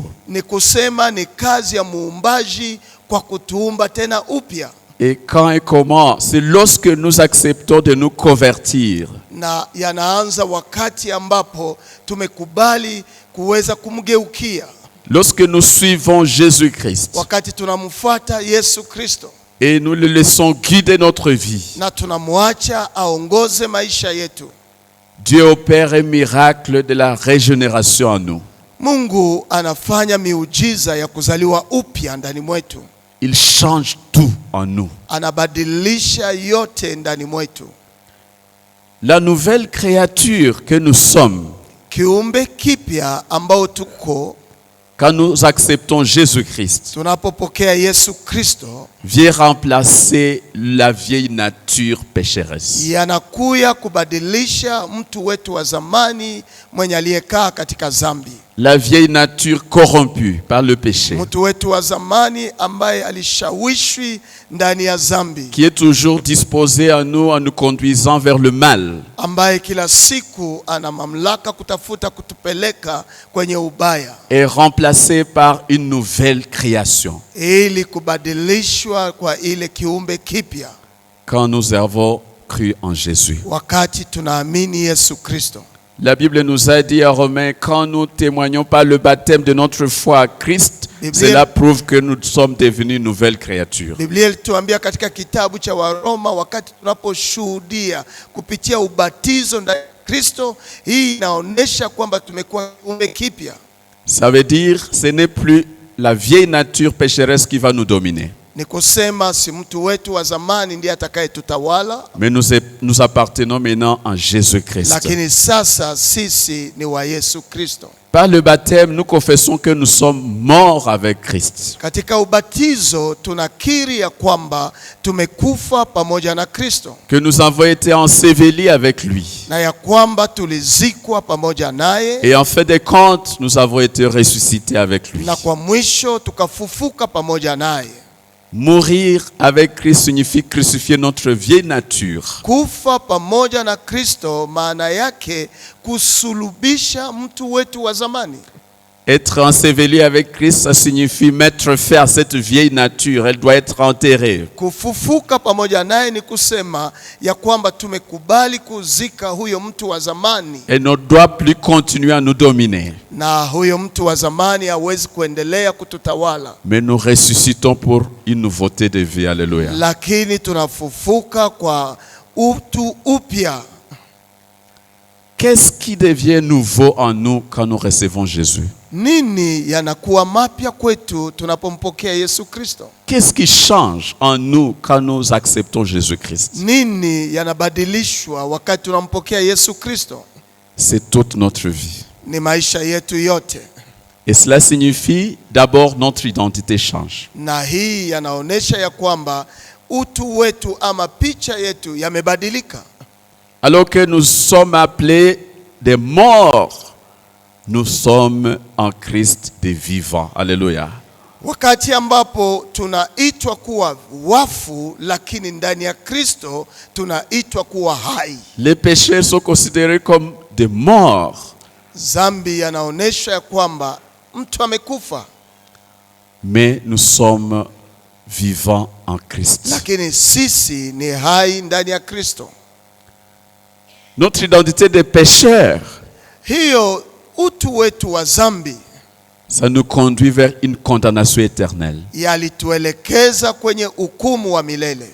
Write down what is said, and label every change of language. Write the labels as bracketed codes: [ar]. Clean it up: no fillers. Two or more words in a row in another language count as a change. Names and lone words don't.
[sw] Ni kusema ni kazi ya muumbaji kwa kutuumba tena upya. [fr] Et quand et comment? C'est lorsque nous acceptons de nous convertir. [sw] Na yanaanza wakati ambapo tumekubali kuweza kumgeukia. [fr] Lorsque nous suivons Jésus-Christ. [sw] Wakati tunamfuata Yesu Kristo. [fr] Et nous le laissons guider notre vie. [sw] Na tunamwacha aongoze maisha yetu. [fr] Dieu opère un miracle de la régénération en nous. [sw] Mungu anafanya miujiza ya kuzaliwa upya ndani mwetu. [fr] Il change tout en nous. [sw] Anabadilisha yote ndani mwetu. [fr] La nouvelle créature que nous sommes. [sw] Kiumbe kipya ambao tuko. [fr] Quand nous acceptons Jésus-Christ. [sw] Tunapopokea Yesu Kristo. [fr] Vient remplacer la vieille nature pécheresse. [sw] Yanakuya kubadilisha mtu wetu wa zamani mwenye aliyekaa katika dhambi. [fr] la vieille nature corrompue par le péché, [sw] mtu wetu wa zamani ambaye alishawishwi ndani ya dhambi, [fr] qui est toujours disposée à nous en nous conduisant vers le mal, [sw] ambaye kila siku ana mamlaka kutafuta kutupeleka kwenye ubaya, [fr] est remplacée par une nouvelle création [sw] ili kubadilishwa kwa ile kiumbe kipya [fr] quand nous avons cru en Jésus. [sw] wakati tunaamini Yesu Kristo. [fr] La Bible nous a dit à Romains, quand nous témoignons par le baptême de notre foi à Christ, cela prouve que nous sommes devenus une nouvelle créature. [sw] Biblia ilituambia katika kitabu cha Waroma, wakati tunaposhuhudia kupitia ubatizo ndani ya Kristo, hii inaonyesha kwamba tumekuwa kiumbe kipya. [fr] Ça veut dire ce n'est plus la vieille nature pécheresse qui va nous dominer. [sw] Ni kusema si mtu wetu wa zamani ndiye atakayetutawala, [fr] Mais nous appartenons maintenant en Jésus-Christ. [sw] lakini sasa sisi ni wa Yesu Kristo. [fr] Par le baptême, nous confessons que nous sommes morts avec Christ. [sw] Katika ubatizo tunakiri ya kwamba tumekufa pamoja na Kristo, [fr] Que nous avons été ensevelis avec lui. [sw] na ya kwamba tulizikwa pamoja naye, [fr] Et en fin de compte, nous avons été ressuscités avec lui. [sw] na kwa mwisho tukafufuka pamoja naye. [fr] Mourir avec Christ signifie crucifier notre vieille nature. [sw] Kufa pamoja na Kristo maana yake kusulubisha mtu wetu wa zamani. [fr] Être enseveli avec Christ, ça signifie mettre fin à cette vieille nature. Elle doit être enterrée. [sw] Kufufuka pamoja naye ni kusema ya kwamba tumekubali kuzika huyo mtu wa zamani, [fr] Elle ne doit plus continuer à nous dominer. [sw] na huyo mtu wa zamani hawezi kuendelea kututawala, [fr] Mais nous ressuscitons pour une nouveauté de vie. Alléluia. [sw] lakini tunafufuka kwa utu upya. [fr] Qu'est-ce qui devient nouveau en nous quand nous recevons Jésus? [sw] Nini yanakuwa mapya kwetu tunapompokea Yesu Kristo? [fr] Qu'est-ce qui change en nous quand nous acceptons Jésus-Christ? [sw] Nini yanabadilishwa wakati tunampokea Yesu Kristo? [fr] C'est toute notre vie. [sw] Ni maisha yetu yote, [fr] Et cela signifie d'abord notre identité change. [sw] na hii yanaonesha ya kwamba utu wetu ama picha yetu yamebadilika. [fr] Alors que nous sommes appelés des morts, nous sommes en Christ des vivants. Alléluia. [sw] Wakati ambapo tunaitwa kuwa wafu, lakini ndani ya Kristo tunaitwa kuwa hai. [fr] Les pécheurs sont considérés comme des morts, [sw] Zambi yanaonesha ya kwamba mtu amekufa, [fr] mais nous sommes vivants en Christ. [sw] lakini sisi ni hai ndani ya Kristo. [fr] Notre identité de pécheurs, [sw] Hiyo utu wetu wa zambi [fr] ça nous conduit vers une condamnation éternelle. [sw] yalituelekeza kwenye hukumu wa milele,